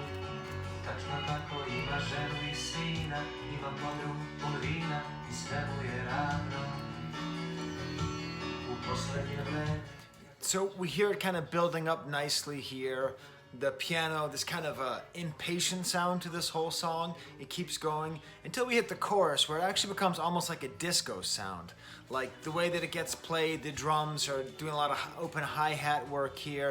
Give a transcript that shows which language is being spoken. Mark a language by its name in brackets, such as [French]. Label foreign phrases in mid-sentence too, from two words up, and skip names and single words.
[Serbian] Tačno tako ima ženu i sina, ima podrum pun vina i sve mu je ravno. U poslednje vreme. [English] So we hear it kind of building up nicely here. The piano, this kind of impatient sound to this whole song. It keeps going until we hit the chorus, where it actually becomes almost like a disco sound. Like the way that it gets played, the drums are doing a lot of open hi-hat work here.